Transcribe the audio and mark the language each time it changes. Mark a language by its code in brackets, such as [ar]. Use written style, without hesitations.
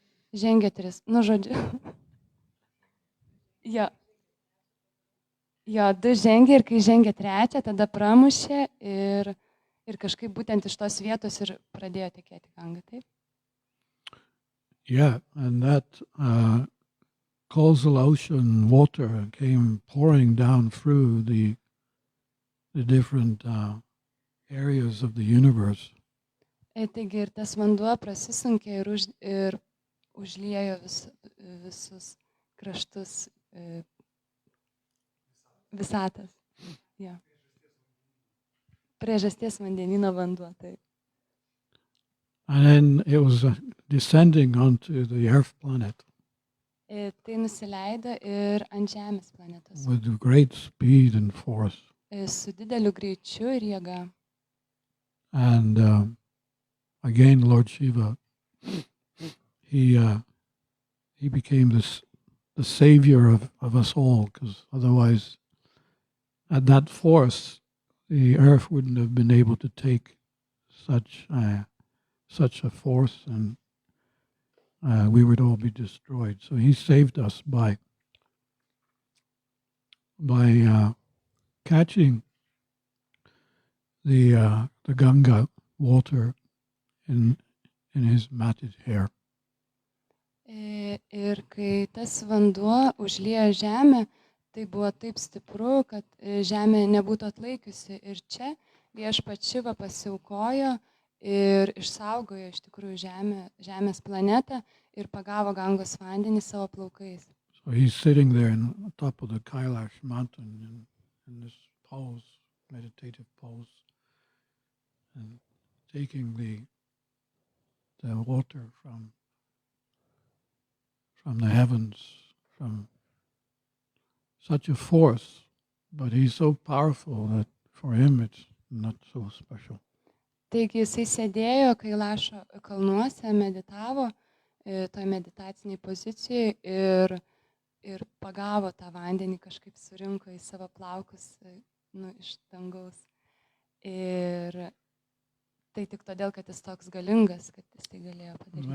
[lt] Žengė 3, žodžiu. Jo, 2 žengė ir kai žengė 3, tada pramušė ir kažkaip būtent iš tos vietos ir pradėjo tekėti Ganga, taip? [en] Yeah, and that causal ocean water came pouring down through the different areas of the universe. [lt] Taigi ir tas vanduo prasisunkė ir užliejo visus kraštus visatas. Ja. Priežasties vandenyno vanduo, taip. [en] And then it was descending onto the Earth planet [lt] Tai nusileido ir ant Žemės planetos. [en] with great speed and force. [lt] Su dideliu greičiu ir jėga. [en] And again, Lord Shiva, he became the savior of us all, because otherwise, at that force, the earth wouldn't have been able to take such a force, and we would all be destroyed. So he saved us by catching the Ganga water in his matted hair. [lt] Ir kai tas vanduo užliejo Žemę, tai buvo taip stipru, kad Žemė nebūtų atlaikiusi. Ir čia viešpats Šiva pasiaukojo ir išsaugojo iš tikrųjų Žemės planetą ir pagavo Gangos vandenį savo plaukais. [en] So he's sitting there on top of the Kailash mountain in this pose, meditative pose, and taking the water from the heavens, from such a force, but he's so powerful that for him it's not so special. [lt] Taigi jisai sėdėjo Kailašo kalnuose, meditavo toj meditaciniai pozicijoje ir pagavo tą vandenį, kažkaip surinko į savo plaukus iš dangaus. Ir tai tik todėl, kad jis toks galingas, kad jis tai galėjo padaryti.